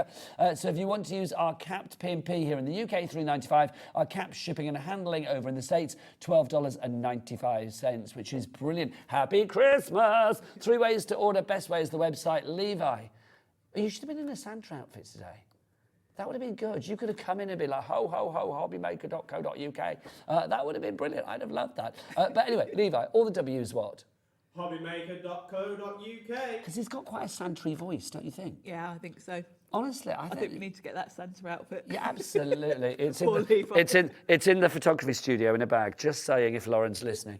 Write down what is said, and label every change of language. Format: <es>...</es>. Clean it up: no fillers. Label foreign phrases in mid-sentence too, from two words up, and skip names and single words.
<en>So if you want to use our capped P&P here in the UK, $3.95. Our capped shipping and handling over in the States, $12.95, which is brilliant. Happy Christmas! 3 ways to order. Best way is the website. Levi, you should have been in a Santa outfit today. That would have been good. You could have come in and be like, ho, ho, ho, hobbymaker.co.uk. That would have been brilliant. I'd have loved that. But anyway, Levi, all the W's what? Hobbymaker.co.uk. Because he's got quite a Santa-y voice, don't you think? Yeah, I think so. Honestly, I I think we need to get that Santa outfit. Yeah, absolutely. It's Poor in, Levi. it's in the photography studio in a bag. Just saying, if Lauren's listening.</en>